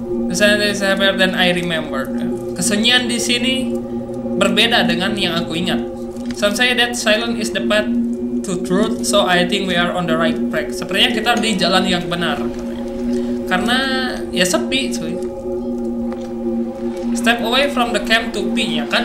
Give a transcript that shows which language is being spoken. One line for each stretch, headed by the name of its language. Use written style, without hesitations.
English: The silence is happier than I remember.
Indonesian: Kesunyian di sini berbeda dengan yang aku ingat.
English: Some say that silence is the path to truth, so I think we are on the right track.
Indonesian: Sepertinya kita di jalan yang benar, karena ya sepi, cuy.
English: Step away from the camp to pee, ya kan?